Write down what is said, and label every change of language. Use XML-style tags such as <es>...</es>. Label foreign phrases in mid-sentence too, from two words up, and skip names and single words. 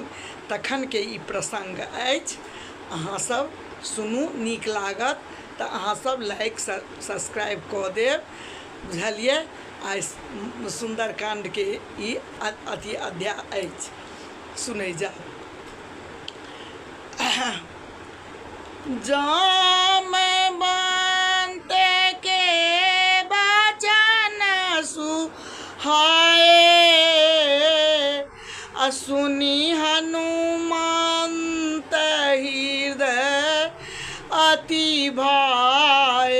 <mai>तखन के ई प्रसंग अछि, अहाँ सब सुनू, नीक लागत तऽ अहाँ सब लाइक सब्सक्राइब कऽ देब, बुझलिए। आइ सुंदरकांड के ई अथी अध्याय अछि, सुनै जाउ।</mai> <awa>जामवंत के वचन सुहाए, सुनी हनुमंत हृदय अति भाए।</awa>